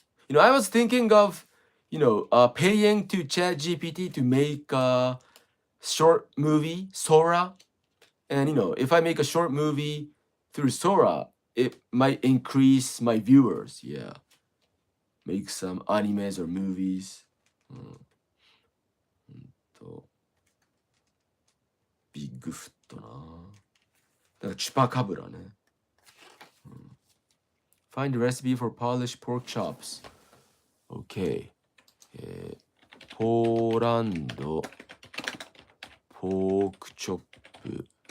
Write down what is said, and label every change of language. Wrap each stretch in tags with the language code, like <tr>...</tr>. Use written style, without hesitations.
<en>I was thinking of, paying to Chat GPT to make a short movie, Sora. And, if I make a short movie through Sora, it might increase my viewers. Yeah. Make some animes or movies.</en> <ja>ビッグフットな。だからチュパカブラね。</ja> <en>Find a recipe for Polish pork chops. Okay.</en> <ja>ポーランドポークチョップ。</ja>